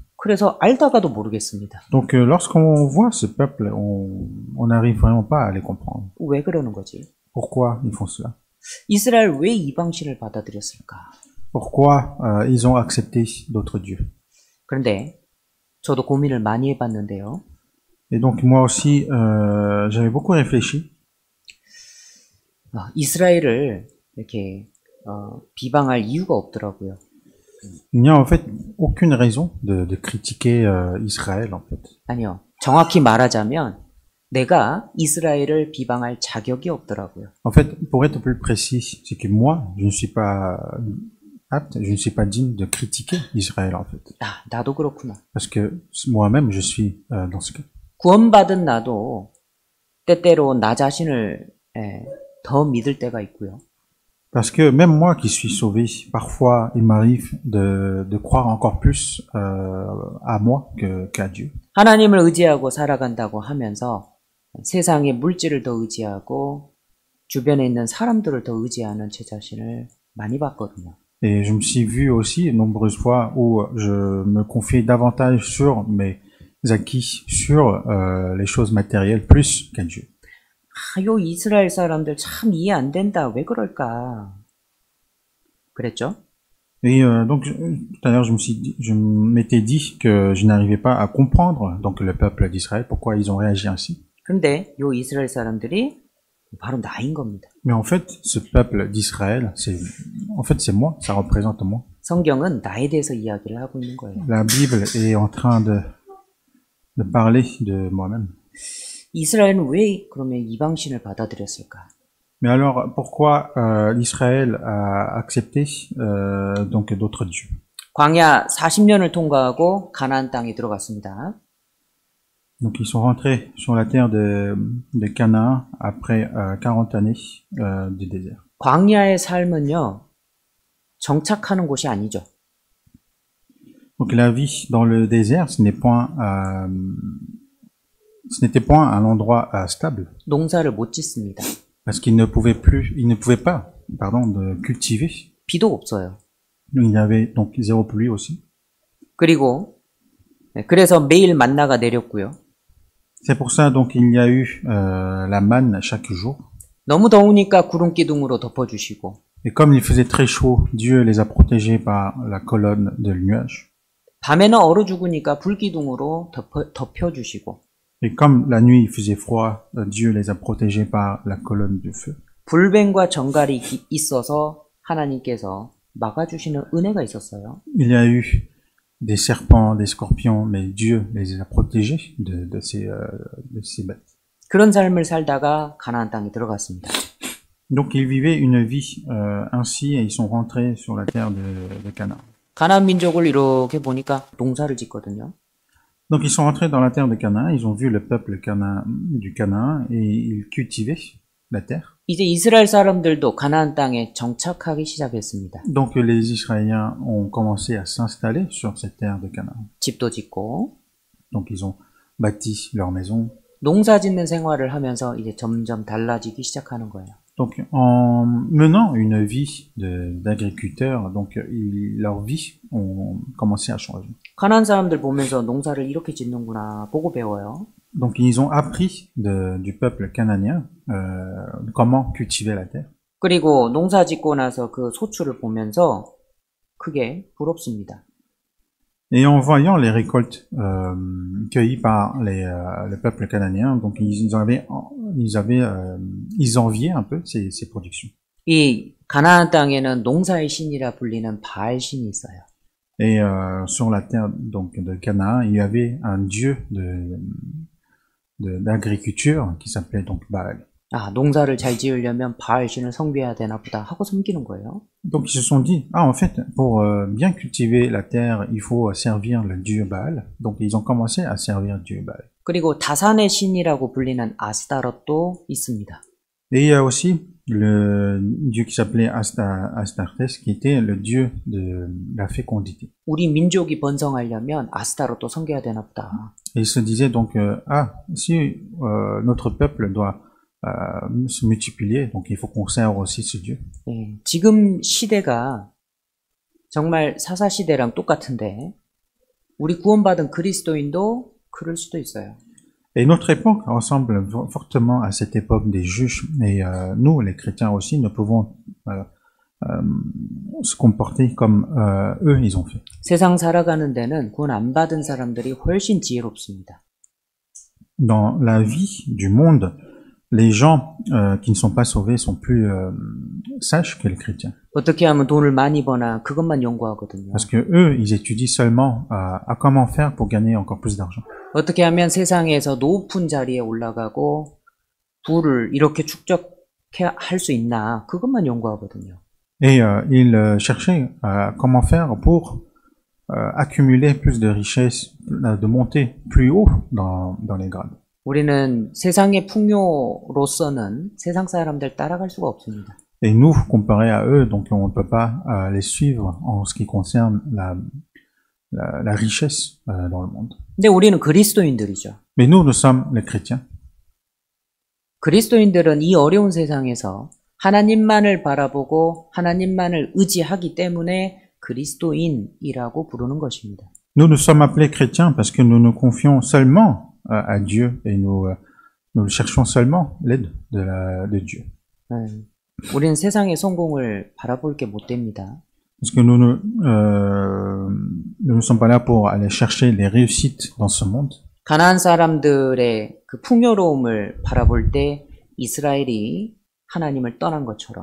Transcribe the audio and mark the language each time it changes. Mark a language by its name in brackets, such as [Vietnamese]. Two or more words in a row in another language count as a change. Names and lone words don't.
[Korean] 그래서 알다가도 모르겠습니다. [French] Donc lorsqu'on voit ce peuple, on n'arrive vraiment pas à les comprendre. [Korean] 왜 그러는 거지? [French] Pourquoi ils font cela? [Korean] 이스라엘 왜 이방신을 받아들였을까? [French] Pourquoi ils ont accepté d'autres dieux? [Korean] 그런데 저도 고민을 많이 해봤는데요. [French] Et donc moi aussi, j'avais beaucoup réfléchi. [Korean] 이스라엘을 이렇게 비방할 이유가 없더라고요. [French] Il n'y a en fait aucune raison de critiquer Israël en fait. [Korean] 아니요. 정확히 말하자면 내가 이스라엘을 비방할 자격이 없더라고요. [French] En fait, pour être plus précis, c'est que moi, je ne suis pas apte, je ne suis pas digne de critiquer Israël en fait. [Korean] 나도 그렇구나. [French] Parce que moi-même, je suis dans ce cas. [Korean] 구원받은 나도 때때로 나 자신을 더 믿을 때가 있고요. [French] Parce que même moi qui suis sauvé, parfois il m'arrive de croire encore plus à moi qu'à Dieu. [Korean] 하나님을 의지하고 살아간다고 하면서 세상의 물질을 더 의지하고 주변에 있는 사람들을 더 의지하는 제 자신을 많이 봤거든요. [French] Et je me suis vu aussi nombreuses fois où je me confiais davantage sur mes acquis, sur les choses matérielles plus qu'à Dieu. [Korean] 요 이스라엘 사람들 참 이해 안 된다. 왜 그럴까? 그랬죠? [French] Et donc tout à l'heure je m'étais dit que je n'arrivais pas à comprendre donc le peuple d'Israël pourquoi ils ont réagi ainsi. [Korean] 근데 요 이스라엘 사람들이 바로 나인 겁니다. [French] Mais en fait, ce peuple d'Israël, c'est moi, ça représente moi. [Korean] 성경은 나에 대해서 이야기를 하고 있는 거예요. [French] La Bible est en train de parler de moi-même. [Korean] 이스라엘은 왜 그러면 이방신을 받아들였을까? [French] Mais alors, pourquoi l'Israël a accepté donc d'autres dieux? [Korean] 광야 40년을 통과하고 가나안 땅에 들어갔습니다. [French] Donc ils sont rentrés sur la terre de Canaan après 40 années du désert. [Korean] 광야의 삶은요, 정착하는 곳이 아니죠. [French] Donc la vie dans le désert, ce n'était point un endroit stable. [Korean] 농사를 못 짓습니다. [French] Parce qu'ils ne pouvaient pas, de cultiver. [Korean] 비도 없어요. [French] Il y avait donc zéro pluie aussi. [Korean] 그리고 그래서 매일 만나가 내렸고요. [French] C'est pour ça donc il y a eu la manne chaque jour. [Korean] 너무 더우니까 구름 기둥으로 덮어주시고. [French] Et comme il faisait très chaud, Dieu les a protégés par la colonne de nuages. [Korean] 밤에는 얼어 죽으니까 불 기둥으로 덮여주시고. [French] Et comme la nuit il faisait froid, Dieu les a protégés par la colonne de feu. [Korean] 불뱀과 정갈이 있어서 하나님께서 막아주시는 은혜가 있었어요. [French] Il y a eu des serpents, des scorpions, mais Dieu les a protégés de ces bêtes. [Korean] 그런 삶을 살다가 가나안 땅에 들어갔습니다. [French] Donc ils vivaient une vie ainsi et ils sont rentrés sur la terre de Canaan. [Korean] 가나안 민족을 이렇게 보니까 농사를 짓거든요. [French] Donc ils sont rentrés dans la terre de Canaan, ils ont vu le peuple du Canaan et ils cultivaient la terre. [Korean] 이제 이스라엘 사람들도 가나안 땅에 정착하기 시작했습니다. [French] Donc les Israéliens ont commencé à s'installer sur cette terre de Canaan. [Korean] 집도 짓고. [French] Donc ils ont bâti leur maison. [Korean] 농사 짓는 생활을 하면서 이제 점점 달라지기 시작하는 거예요. [French] Donc en menant une vie d'agriculteurs, donc leur vie ont commencé à changer. [Korean] 가나안 사람들 보면서 농사를 이렇게 짓는구나 보고 배워요. [French] Donc ils ont appris du peuple cananien comment cultiver la terre. [Korean] 그리고 농사 짓고 나서 그 소출을 보면서 크게 부럽습니다. [French] Et en voyant les récoltes cueillies par le peuple cananien, donc ils enviaient un peu ces productions. [Korean] 이 가나안 땅에는 농사의 신이라 불리는 바알 신이 있어요. [French] Et sur la terre donc de Canaan, il y avait un dieu d'agriculture qui s'appelait donc Baal. [Korean] 농사를 잘 지으려면 바알 신을 섬겨야 되나 보다 하고 섬기는 거예요. [French] Donc ils se sont dit, en fait, pour bien cultiver la terre, il faut servir le dieu Baal. Donc ils ont commencé à servir le dieu Baal. [Korean] 그리고 다산의 신이라고 불리는 아스타롯도 있습니다. [French] Et il y a aussi le dieu qui s'appelait Astartés, qui était le dieu de la fécondité. [Korean] 우리 민족이 번성하려면 아스타롯도 섬겨야 되나 보다. [French] Et il se disait donc, si notre peuple doit se multiplier, donc il faut qu'on serve aussi ce Dieu. [Korean] 네, 지금 시대가 정말 사사 시대랑 똑같은데 우리 구원받은 그리스도인도 그럴 수도 있어요. [French] Et notre époque ressemble fortement à cette époque des juges. Et nous, les chrétiens aussi, ne pouvons se comporter comme eux, ils ont fait. [Korean] 세상 살아가는 데는 구원 안 받은 사람들이 훨씬 지혜롭습니다. [French] Dans la vie du monde, les gens qui ne sont pas sauvés sont plus sages que les chrétiens. [Korean] 어떻게 하면 돈을 많이 버나 그것만 연구하거든요. [French] Parce que eux, ils étudient seulement à comment faire pour gagner encore plus d'argent. [Korean] 어떻게 하면 세상에서 높은 자리에 올라가고 부를 이렇게 축적할 수 있나 그것만 연구하거든요. [French] Et ils cherchaient comment faire pour accumuler plus de richesses, de monter plus haut dans les grades. [Korean] 우리는 세상의 풍요로서는 세상 사람들 따라갈 수가 없습니다. [French] Et nous, comparé à eux, donc on ne peut pas les suivre en ce qui concerne la richesse dans le monde. [Korean] 근데 우리는 그리스도인들이죠. [French] Mais nous sommes les chrétiens. [Korean] 그리스도인들은 이 어려운 세상에서 하나님만을 바라보고 하나님만을 의지하기 때문에 그리스도인이라고 부르는 것입니다. [French] Nous sommes appelés chrétiens parce que nous nous confions seulement à Dieu et nous cherchons seulement l'aide de Dieu. [Korean] 우리는 세상의 성공을 바라볼 게 못 됩니다. [French] Parce que nous ne sommes pas là pour aller chercher les réussites dans ce monde. [Korean] 가나안 사람들의 그 풍요로움을 바라볼 때 이스라엘이 하나님을 떠난 것처럼